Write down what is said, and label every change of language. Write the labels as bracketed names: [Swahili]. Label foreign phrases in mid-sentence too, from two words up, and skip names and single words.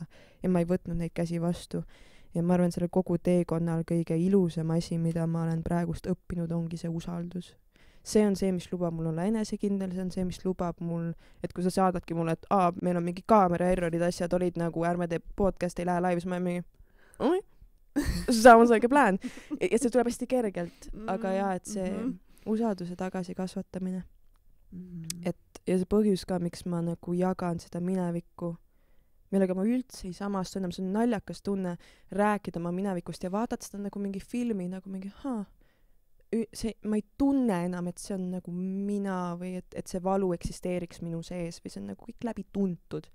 [Estonian] Ja ma ei võtnud neid käsi vastu. Ja ma arvan, selle kogu teekonnal kõige ilusam asi, mida ma olen praegust õppinud, ongi see usaldus. See on see, mis lubab mul olla enesekindel, see on see, mis lubab mul, et kui sa saadadki mulle, et meil on mingi kaamera errorid, asjad olid nagu, ärme tee podcast, ei lähe laivis, ma mingi [English] sounds like a plan. [Estonian] Ja see tuleb hästi kergelt, aga jaa, et see usalduse tagasi kasvatamine. Et, ja see põhjus ka, miks ma nagu jagan seda minevikku, millega ma üldse ei samastu enam, see on naljakas tunne rääkida oma minevikust ja vaadata seda nagu mingi filmi, nagu mingi ma ei tunne enam, et see on nagu mina või et see valu eksisteeriks minu sees või see on nagu kõik läbi tuntud.